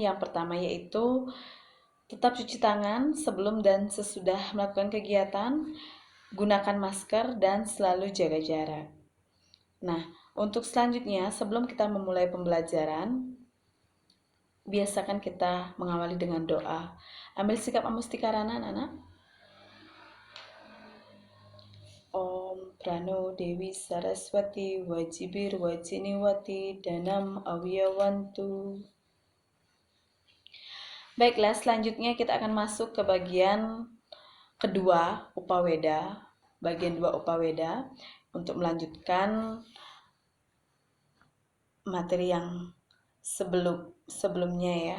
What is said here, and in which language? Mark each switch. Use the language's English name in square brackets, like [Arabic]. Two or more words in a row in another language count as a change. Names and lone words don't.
[Indonesian] Yang pertama yaitu tetap cuci tangan sebelum dan sesudah melakukan kegiatan, gunakan masker dan selalu jaga jarak. Nah, untuk selanjutnya sebelum kita memulai pembelajaran, biasakan kita mengawali dengan doa. Ambil sikap amustikarana anak-anak. [Sanskrit] Om Prano Dewi Saraswati Wajibir Wajiniwati Danam Awiyawantu. [Indonesian] Baiklah, selanjutnya kita akan masuk ke bagian kedua Upaweda, bagian 2 Upaweda, untuk melanjutkan materi yang sebelumnya ya.